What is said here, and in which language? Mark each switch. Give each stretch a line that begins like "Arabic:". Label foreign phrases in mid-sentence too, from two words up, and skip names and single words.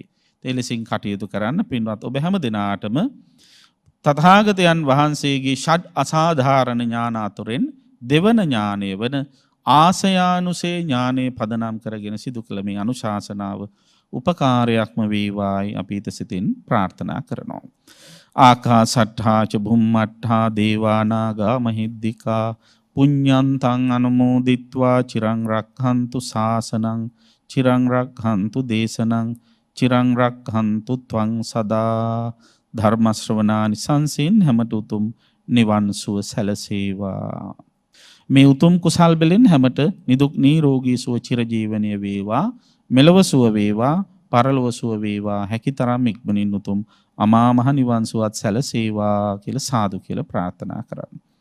Sinhala: ඒ ලෙසින් කටයුතු කරන්න පින්වත් ඔබ හැම දිනාටම තථාගතයන් වහන්සේගේ ෂඩ් අසාධාරණ ඥාන අතුරෙන් දෙවන ඥානය වන ආසයානුසේ ඥානය පදනම් කරගෙන සිදු කළ මේ අනුශාසනාව උපකාරයක්ම වේවායි අපි සිතින් ප්‍රාර්ථනා කරනවා.
Pali: ආකාසට්ඨා ච බුම්මට්ඨා දේවා නාග මහිද්దికා පුඤ්ඤන්තං අනුමෝදිත්වා චිරං රක්ඛන්තු ශාසනං චිරං රක්ඛන්තු දේශනං චිරං රක්ඛන්තු ත්වං සදා
Sinhala: ධර්ම ශ්‍රවණානි සංසින් හැමට උතුම් නිවන් සුව සැලසේවා. මේ උතුම් කුසල් බෙලෙන් හැමට නිදුක් නිරෝගී සුව චිරජීවනයේ වේවා. මෙලව සුව වේවා පරලොව සුව වේවා. හැකිතරම් ඉක්මනින් උතුම් අමා මහ නිවන් සුවත් සැලසේවා කියලා සාදු කියලා ප්‍රාර්ථනා කරමු.